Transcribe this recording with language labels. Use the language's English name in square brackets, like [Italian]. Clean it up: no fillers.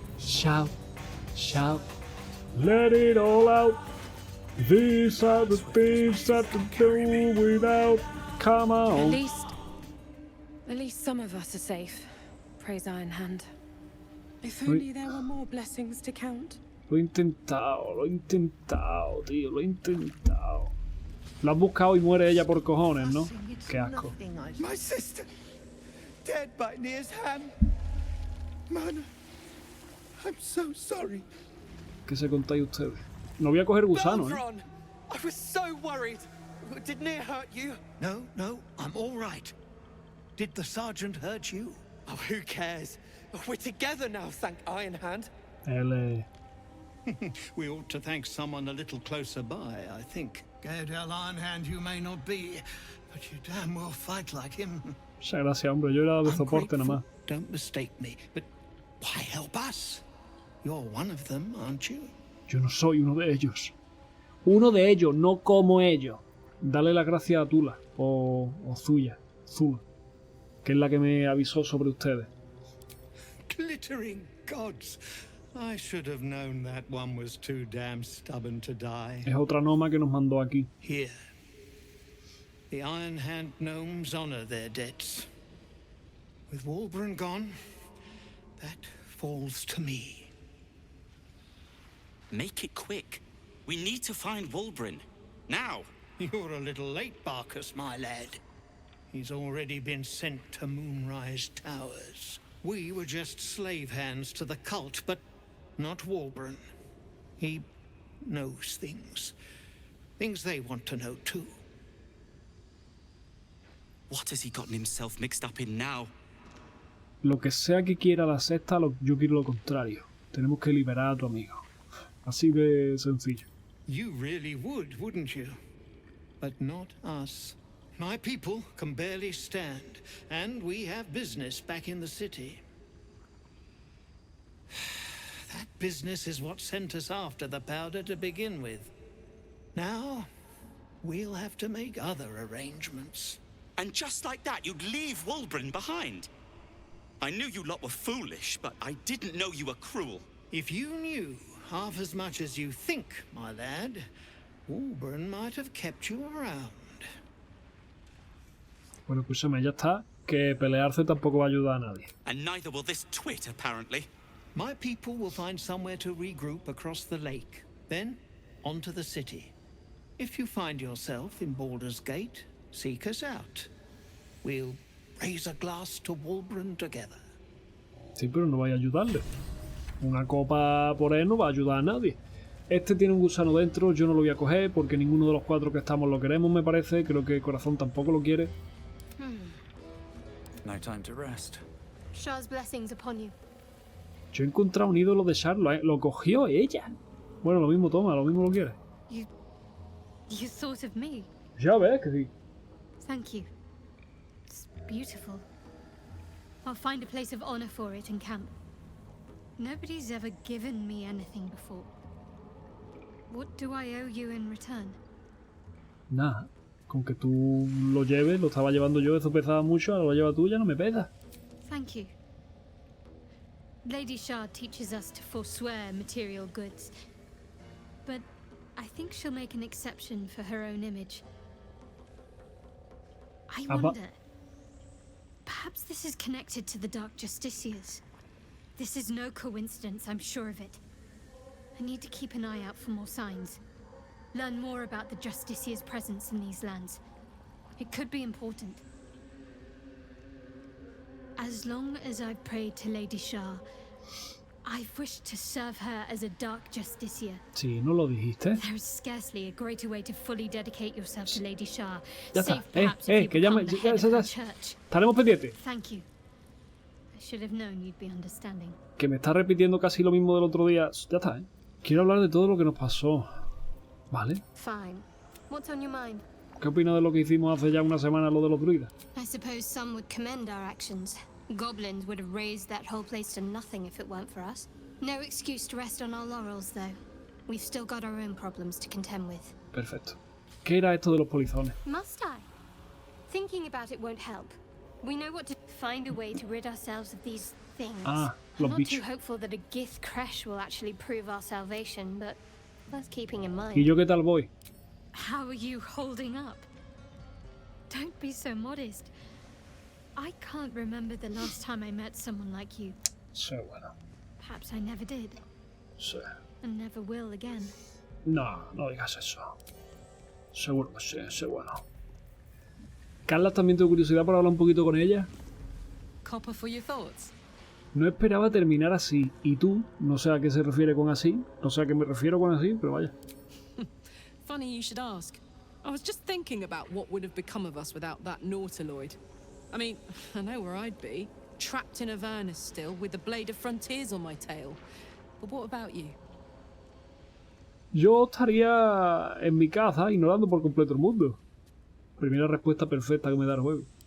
[English] Shout. Shout. Let it all out. These are the things that to do without. Come on. At least some of us are safe. Praise Iron Hand. If only there were more blessings to count. [Spanish] Lo he intentado, tío, lo he intentado. Lo has buscado y muere ella por cojones, ¿no? Qué asco. [English] My sister, dead by Nir's hand. Man, I'm so sorry. [Spanish] ¿Qué se contáis ustedes? No voy a coger gusano, ¿eh? [English] Baldur, I was so worried. Did Nir hurt you? No, I'm all right. Did the sergeant hurt you? Oh, who cares? We're together now, thank Iron Hand. We ought to thank someone a little closer by, I think. Gaedel Iron Hand you may not be, but you damn well fight like him. [Spanish] Muchas gracias, hombre. Yo era de soporte nada más. [English] Don't mistake me, but why help us? You're one of them, aren't you? [Spanish] Yo no soy uno de ellos. Uno de ellos, no como ellos. Dale las gracias a Tula. O Zuya. Zula. que es la que me avisó sobre ustedes. [English] Glittering gods. I should have known that one was too damn stubborn to die. [Spanish] Es otra gnoma que nos mandó aquí. [English] Here. The Iron Hand gnomes honor their debts. With Walburn gone, that falls to me. Make it quick. We need to find Walburn. Now. You're a little late, Barkus, my lad. He's already been sent to Moonrise Towers. We were just slave hands to the cult, but not Walburn. He knows things. Things they want to know, too. What has he gotten himself mixed up in now? [Spanish] Lo que sea que quiera la secta, yo quiero lo contrario. Tenemos que liberar a tu amigo. Así de sencillo. [English] You really would, wouldn't you? But not us. My people can barely stand, and we have business back in the city. That business is what sent us after the powder to begin with. Now, we'll have to make other arrangements. And just like that, you'd leave Walburn behind. I knew you lot were foolish, but I didn't know you were cruel. If you knew half as much as you think, my lad, Walburn might have kept you around. [Spanish] Bueno, escúchame, ya está. Que pelearse tampoco va a ayudar a nadie. [English] And neither will this twit, apparently. My people will find somewhere to regroup across the lake. Then, onto the city. If you find yourself in Baldur's Gate, seek us out. We'll raise a glass to Walburn together. [Spanish] Sí, pero no vaya a ayudarle. Una copa por él no va a ayudar a nadie. Este tiene un gusano dentro, yo no lo voy a coger porque ninguno de los cuatro que estamos lo queremos, me parece. Creo que Corazón tampoco lo quiere. [English] No time to rest. Shah's blessings upon you. [Spanish] Yo he encontrado un ídolo de Charlotte, ¿eh? Lo cogió ella. Bueno, lo mismo toma, lo mismo lo quiere. [English] You thought of me. [Spanish] Ya ves que sí. [English] Thank you. It's beautiful. I'll find a place of honor for it and camp. Nobody's ever given me anything before. What do I owe you in return? [Spanish] Nada. Con que tú lo lleves, lo estaba llevando yo, eso pesaba mucho, ahora lo lleva tú, ya no me pesa. [English] Thank you. Lady Shah teaches us to forswear material goods. But I think she'll make an exception for her own image. I wonder... Perhaps this is connected to the Dark Justiciars. This is no coincidence, I'm sure of it. I need to keep an eye out for more signs. Learn more about the Justiciar's presence in these lands. It could be important. As long as I've prayed to Lady Shah, I've wished to serve her as a Dark Justiciar. [Spanish] Sí, ¿no lo dijiste? [English] There is scarcely a greater way to fully dedicate yourself to Lady Shah. [Spanish] Ya está. [English] Save perhaps if you [Spanish] Que ya me... [English] become the head of her church. [Spanish] Estaremos pendientes. [English] Thank you. I should have known you'd be understanding. [Spanish] Que me está repitiendo casi lo mismo del otro día. Ya está, ¿eh? Quiero hablar de todo lo que nos pasó. ¿Vale? [English] Fine. What's on your mind? [Spanish] ¿Qué opinas de lo que hicimos hace ya una semana, lo de los druidas? [English] I suppose some would commend our actions. Goblins would have raised that whole place to nothing if it weren't for us. No excuse to rest on our laurels, though. We've still got our own problems to contend with. [Spanish] Perfecto. ¿Qué era esto de los polizones? [English] Must I? Thinking about it won't help. We know what to find a way to rid ourselves of these things. Ah, I'm [Spanish] los [English] not [Spanish] bichos. [English] too hopeful that a Gith crash will actually prove our salvation, but worth keeping in mind. [Spanish] ¿Y yo qué tal voy? [English] How are you holding up? Don't be so modest. I can't remember the last time I met someone like you. [Spanish] Sí, bueno. [English] Perhaps I never did, [Spanish] Sí. [English] and never will again. [Spanish] No, no digas eso. Seguro que sí, sí, bueno. Carla también tengo curiosidad por hablar un poquito con ella. [English] Copper for your thoughts. [Spanish] No esperaba terminar así. Y tú, no sé a qué se refiere con así. No sé a qué me refiero con así, pero vaya. [English] Funny you should ask. I was just thinking about what would have become of us without that Nautiloid. I mean, I know where I'd be. Trapped in Avernus still, with the blade of frontiers on my tail. But what about you? [Spanish] Yo estaría en mi casa ignorando por completo el mundo. Primera respuesta perfecta que me da el juego.